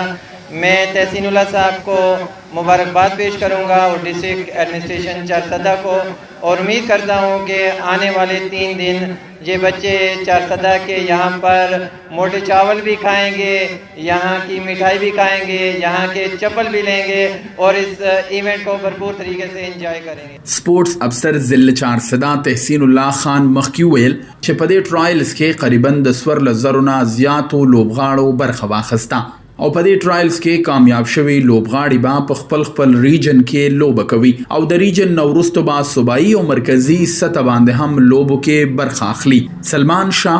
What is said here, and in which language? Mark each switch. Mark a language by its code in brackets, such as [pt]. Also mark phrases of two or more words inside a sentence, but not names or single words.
[ur] میں تحسین اللہ صاحب کو مبارکباد پیش کروں گا اور [en] district administration [ur] 400 کو، اور امید کرتا ہوں کہ آنے والے 3 دن یہ بچے 400 کے یہاں پر موٹے چاول بھی کھائیں گے، یہاں کی مٹھائی بھی کھائیں گے، یہاں کے چپل بھی لیں گے اور اس ایونٹ کو بھرپور طریقے سے انجوائے کریں گے. [en] sports officer [ps] ضلع 400 تحسین الله خان مخکې ویل چې په دې ټرایلز کې قریبا د 14,000 نه زیاتو لوبغاړو برخه واخیسته، او په دې ټرایلز کې کامیاب شوي لوبغاړي به په خپل ریجن کې لوبه کوي، او د ریجن نه وروسته به صوبایي او مرکزي سطح باندې هم لوبو کې برخه اخلي.